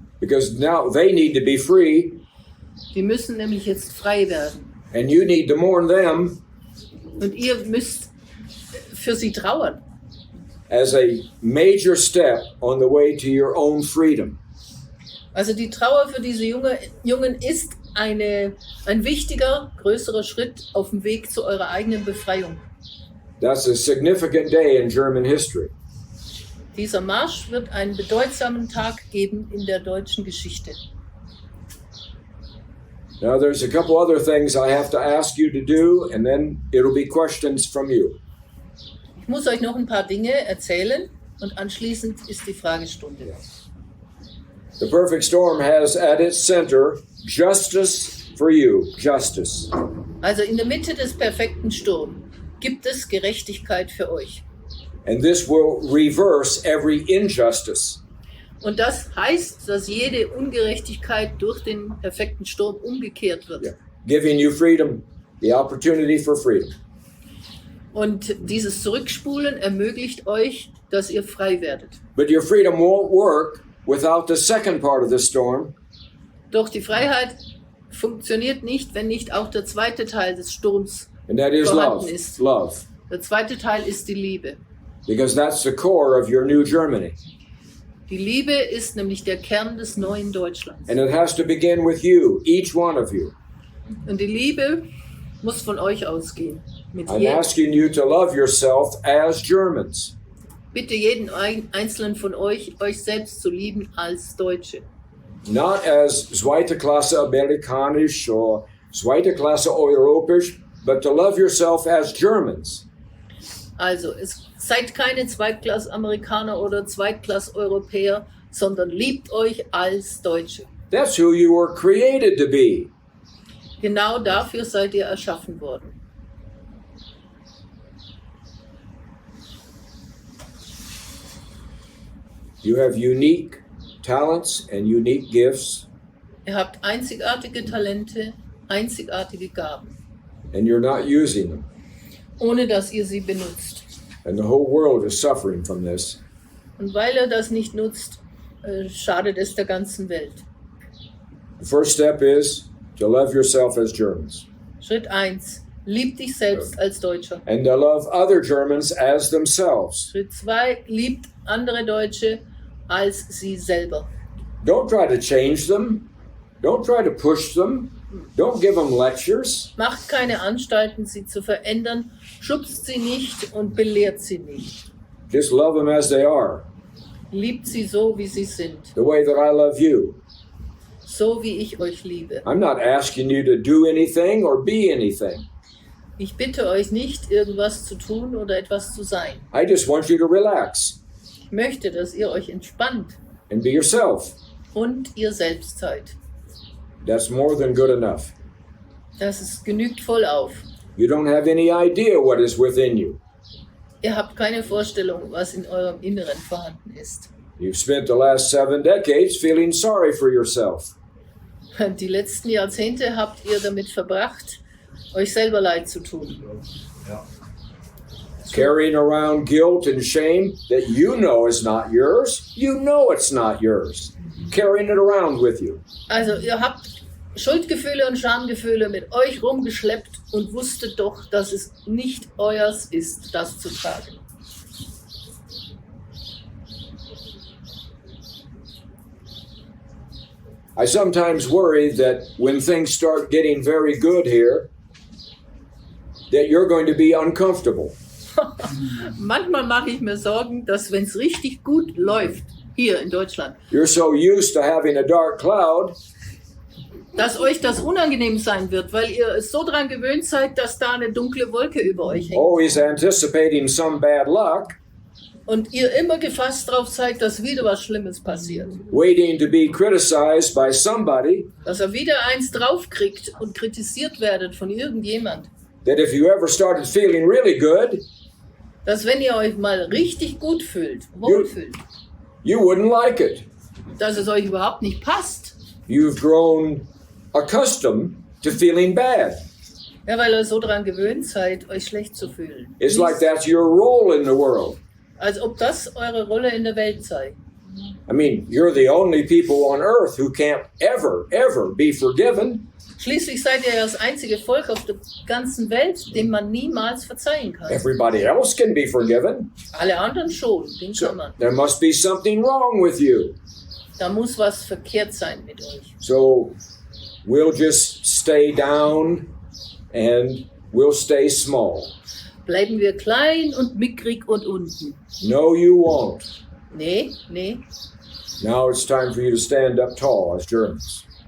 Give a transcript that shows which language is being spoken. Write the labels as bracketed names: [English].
[English] Because now they need to be free, [German] Die müssen nämlich jetzt frei werden. [English] and you need to mourn them [German] Und ihr müsst für sie trauern. [English] as a major step on the way to your own freedom. [German] Also die Trauer für diese Jungen ist ein wichtiger, größerer Schritt auf dem Weg zu eurer eigenen Befreiung. [English] That's a significant day in German history. [German] Dieser Marsch wird einen bedeutsamen Tag geben in der deutschen Geschichte. [English] Now there's a couple other things I have to ask you to do, and then it'll be questions from you. [German] Ich muss euch noch ein paar Dinge erzählen und anschließend ist die Fragestunde. [English] The perfect storm has at its center justice for you, justice. [German] Also in der Mitte des perfekten Sturms gibt es Gerechtigkeit für euch. [English] And this will reverse every injustice. [German] Und das heißt, dass jede Ungerechtigkeit durch den perfekten Sturm umgekehrt wird. [English] Yeah. Giving you freedom, the opportunity for freedom. [German] Und dieses Zurückspulen ermöglicht euch, dass ihr frei werdet. [English] But your freedom won't work without the second part of the storm, [German] Doch die Freiheit funktioniert nicht, wenn nicht auch der zweite Teil des Sturms [English] and that is love. [German] vorhanden ist. [English] Love. [German] Der zweite Teil ist die Liebe. [English] Because that's the core of your new Germany. [German] Die Liebe ist nämlich der Kern des neuen Deutschlands. [English] And it has to begin with you, each one of you. [German] Und die Liebe muss von euch ausgehen. Mit [English] I'm [German] jedem. [English] asking you to love yourself as Germans. [German] Bitte jeden Einzelnen von euch selbst zu lieben als Deutsche. [English] Not as [German] zweite Klasse amerikanisch [English] or [German] zweite Klasse europäisch, [English] but to love yourself as Germans. [German] Also, seid keine Zweitklass-Amerikaner oder Zweitklass-Europäer, sondern liebt euch als Deutsche. [English] That's who you were created to be. [German] Genau dafür seid ihr erschaffen worden. [English] You have unique talents and unique gifts, [German] Ihr habt einzigartige Talente, einzigartige Gaben, [English] and you're not using them. [German] ohne dass ihr sie benutzt. [English] And the whole world is suffering from this. [German] Und weil ihr das nicht nutzt, schadet es der ganzen Welt. [English] The first step is to love yourself as Germans [German] Schritt 1. Lieb dich selbst als Deutscher. [English] and to love other Germans as themselves. [German] Schritt 2. Liebt andere Deutsche als sie selber. [English] Don't try to change them. Don't try to push them. Don't give them lectures. [German] Macht keine Anstalten, sie zu verändern, schubst sie nicht und belehrt sie nicht. [English] Just love them as they are, [German] Liebt sie so, wie sie sind, [English] the way that I love you. [German] so wie ich euch liebe. [English] I'm not asking you to do anything or be anything. [German] Ich bitte euch nicht, irgendwas zu tun oder etwas zu sein. [English] I just want you to relax [German] Ich möchte, dass ihr euch entspannt [English] and be yourself. [German] und ihr selbst seid. [English] That's more than good enough. [German] Das genügt voll auf. [English] You don't have any idea what is within you. [German] Ihr habt keine Vorstellung, was in eurem Inneren vorhanden ist. [English] You've spent the last 7 decades feeling sorry for yourself. [German] Die letzten Jahrzehnte habt ihr damit verbracht, euch selber leid zu tun. [English] Carrying around guilt and shame that you know is not yours. You know it's not yours. Carrying it around with you. [German] Also ihr habt Schuldgefühle und Schamgefühle mit euch rumgeschleppt und wusstet doch, dass es nicht euers ist, das zu tragen. [English] I sometimes worry that when things start getting very good here, that you're going to be uncomfortable. [German] Manchmal mache ich mir Sorgen, dass wenn es richtig gut läuft, hier in Deutschland, [English] You're so used to having a dark cloud [German] dass euch das unangenehm sein wird, weil ihr es so dran gewöhnt seid, dass da eine dunkle Wolke über euch hängt. [English] always anticipating some bad luck, [German] Und ihr immer gefasst drauf seid, dass wieder was Schlimmes passiert. [English] waiting to be criticized by somebody, [German] Dass ihr wieder eins draufkriegt und kritisiert werdet von irgendjemand. [English] that if you ever started feeling really good, [German] Dass wenn ihr euch mal richtig gut fühlt, wohlfühlt, [English] you wouldn't like it. [German] dass es euch überhaupt nicht passt. [English] You've grown accustomed to feeling bad. [German] Ja, weil ihr so dran gewöhnt seid, euch schlecht zu fühlen. [English] It's like that's your role in the world. [German] Als ob das eure Rolle in der Welt sei. [English] I mean, you're the only people on earth who can't ever be forgiven. [German] Schließlich seid ihr ja das einzige Volk auf der ganzen Welt, dem man niemals verzeihen kann. [English] Everybody else can be forgiven. [German] Alle anderen schon, den kann [English] So [German] man. [English] there must be something wrong with you. [German] Da muss was verkehrt sein mit euch. [English] So we'll just stay down and we'll stay small. [German] Bleiben wir klein und mickrig und unten. [English] No, you won't. [German] Nee. [English] Now it's time for you to stand up tall as Germans.